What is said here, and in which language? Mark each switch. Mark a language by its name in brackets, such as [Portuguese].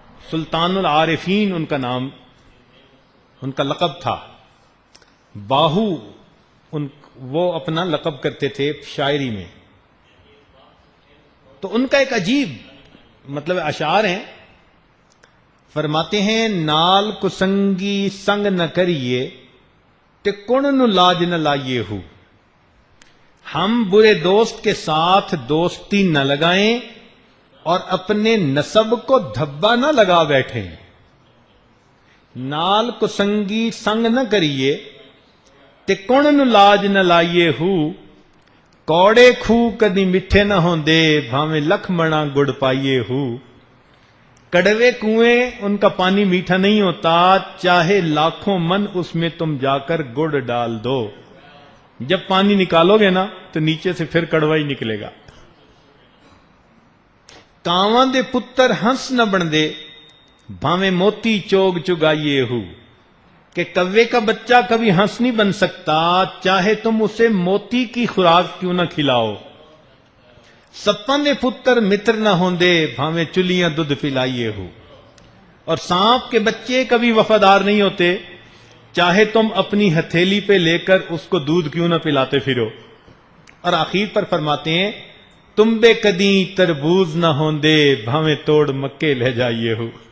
[Urdu] سلطان العارفین ان کا نام، ان کا لقب تھا، باہو وہ اپنا لقب کرتے تھے شاعری میں. تو ان کا ایک عجیب مطلب اشعار ہیں. فرماتے ہیں [Punjabi] نال کسنگی سنگ نہ کریے تے کون نو لاج نہ لائیے ہو. [Urdu] ہم برے دوست کے ساتھ دوستی نہ لگائیں اور اپنے نسب کو دھبا نہ لگا بیٹھیں. [Punjabi] نال کسنگی سنگ نہ کریے تے کون نو لاج نہ لائیے ہو. کوڑے کھو کدی میٹھے نہ ہوندے بھاویں لکھ منا گڑ پائیے ہو. [Urdu] کڑوے کنویں ان کا پانی میٹھا نہیں ہوتا، چاہے لاکھوں من اس میں تم جا کر گڑ ڈال دو. جب پانی نکالو گے نا تو نیچے سے پھر کڑوا ہی نکلے گا. [Punjabi] کاواں دے پتر ہنس نہ بن دے بھاویں موتی چوگ چگائیے ہو. [Urdu] کہ کوے کا بچہ کبھی ہنس نہیں بن سکتا، چاہے تم اسے موتی کی خوراک کیوں نہ کھلاؤ. [Punjabi] سپاں دے پتر متر نہ ہوندے بھاویں چلیاں دودھ پلائیے ہو. [Urdu] اور سانپ کے بچے کبھی وفادار نہیں ہوتے، چاہے تم اپنی ہتھیلی پہ لے کر اس کو دودھ کیوں نہ پلاتے پھرو. اور آخر پر فرماتے ہیں [Punjabi] تم بے کدیں تربوز نہ ہوندے بھاویں توڑ مکے لے جائیے ہو.